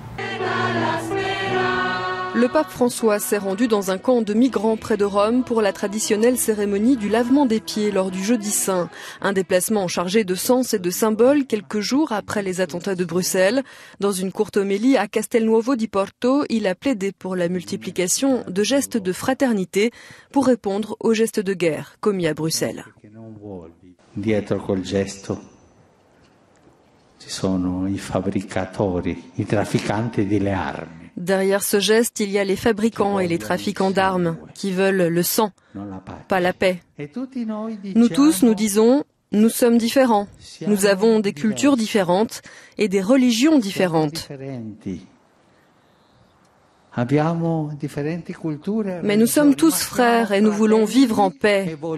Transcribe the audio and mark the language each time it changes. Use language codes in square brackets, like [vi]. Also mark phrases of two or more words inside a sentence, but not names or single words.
[fr] Le pape François s'est rendu dans un camp de migrants près de Rome pour la traditionnelle cérémonie du lavement des pieds lors du Jeudi Saint. Un déplacement chargé de sens et de symboles quelques jours après les attentats de Bruxelles. Dans une courte homélie à Castelnuovo di Porto, il a plaidé pour la multiplication de gestes de fraternité pour répondre aux gestes de guerre commis à Bruxelles. [it] Dietro col gesto ci sono i fabbricatori, i trafficanti delle armi. [fr] Derrière ce geste, il y a les fabricants et les trafiquants d'armes qui veulent le sang, pas la paix. Nous tous, nous disons, nous sommes différents. Nous avons des cultures différentes et des religions différentes. Mais nous sommes tous frères et nous voulons vivre en paix.